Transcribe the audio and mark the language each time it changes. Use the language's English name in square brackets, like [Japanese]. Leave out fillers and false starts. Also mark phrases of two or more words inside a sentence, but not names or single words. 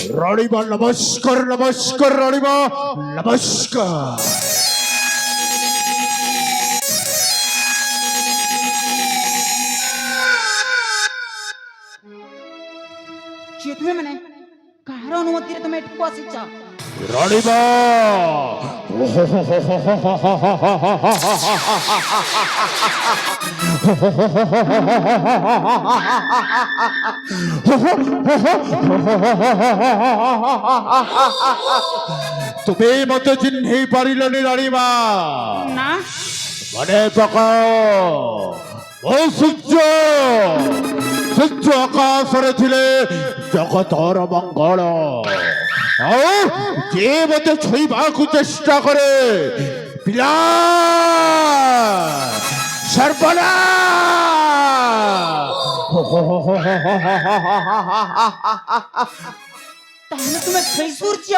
[Odia] ରାଣୀମା ନମସ୍କାର ନମସ୍କାର ରାଣୀମା ନମସ୍କାର। କିଏ ତୁମେ ମାନେ କାହାର ଅନୁମତିରେ ତମେ ଏଠିକୁ ଆସିଛ? ରାଣୀମା ତୁମି ମତେ ଚିହ୍ନି ପାରିଲନି ରାଣୀମା? ନା ମନେ ପକାଓ ଓ ସୂର୍ଯ୍ୟ, ସୂର୍ଯ୍ୟ ଆକାଶରେ ଥିଲେ ଜଗତର ମଙ୍ଗଳ, ଆଉ ଯେ ମତେ ଛୁଇଁବାକୁ ଚେଷ୍ଟା କରେ ପିଲା ତାହେଲେ ତୁମେ ସେଇ ସୂର୍ଯ୍ୟ